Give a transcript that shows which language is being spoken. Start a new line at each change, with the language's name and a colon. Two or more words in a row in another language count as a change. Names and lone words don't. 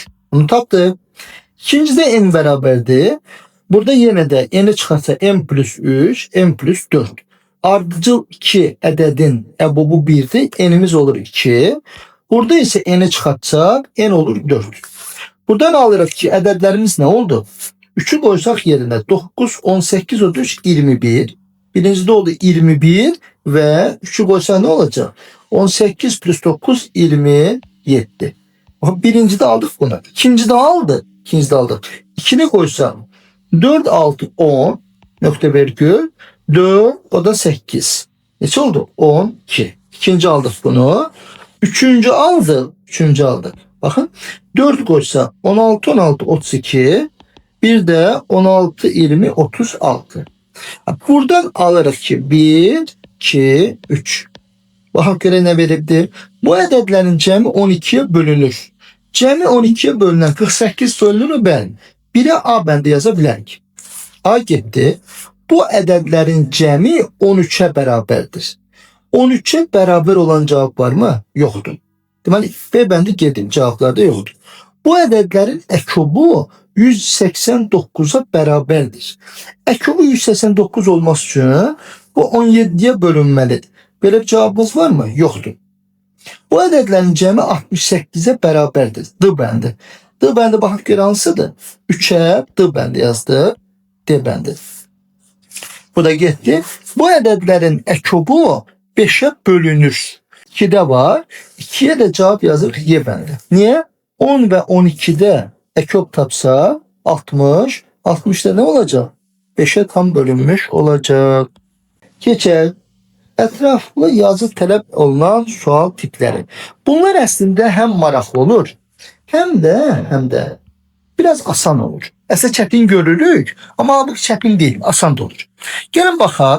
Azerbaijani: Bunu tapdıq. İkincide n bərabərdir. Burada yenə də n'ni çıxarsa n plus 3, n plus 4. Ardıcıl 2 ədədin EBOB'u 1'dir. N'imiz olur 2. Burada ise n'ni çıxartsaq n olur 4. Buradan alırıq ki ədədlərimiz
Turkish: ne oldu? 3'ü koysak yerine
Azerbaijani: 9, 18, 33, 21.
Turkish: Birincide oldu 21 ve 3'ü koysak ne olacak? 18 plus 9, 27. Birincide aldık bunu. İkincide aldık. İkincide aldık. 2'ni koysak 4, 6, 10. Nokta virgül.
Azerbaijani: 4, o da 8. Neçə oldu? 12.
Turkish: İkinci aldık bunu. Üçüncü aldık. Üçüncü aldık. Bakın 4 koysa 16, 16, 32. Bir de 16, 20, 36.
Azerbaijani: Buradan alırıq ki 1, 2, 3. Baxaq görə nə veribdir? Bu ədədlərin cəmi 12'ye bölünür. Cəmi 12'ye bölünən 48 bölünür bəli. 1'e A bəndə yaza bilərik. A getdi. Bu ədədlərin cəmi 13'e bərabərdir.
Turkish: 13'e beraber olan cevap var mı? Yoktur.
Azerbaijani: Deməli B bəndi gedim,
Turkish: cevaplarda yoktur.
Azerbaijani: Bu ədədlərin ekobu 189'a bərabərdir. Ekobu 189 olması üçün bu 17'ye bölünməlidir. Belə bir
Turkish: cevabımız var mı? Yoktur.
Azerbaijani: Bu ədədlərin cəmi 68'e bərabərdir. D bəndi. D bəndi baxaq görə hansıdır? 3'e D bəndi yazdı. D bəndi. Bu da getdi. Bu ədədlərin ekobu 5'e bölünür. 2'de var. 2'ye de cevap yazırıq Y bəndi. Niye? 10 ve 12'de ekop tapsa 60.
Turkish: 60'da ne olacak? 5'e tam bölünmüş olacak.
Azerbaijani: Keçək. Ətraflı yazı tələb olunan sual tipləri. Bunlar əslində həm maraqlı olur, həm də biraz asan olur. Əslində çətin görürük, amma bu çətin deyil, asan da olur. Gəlin baxaq.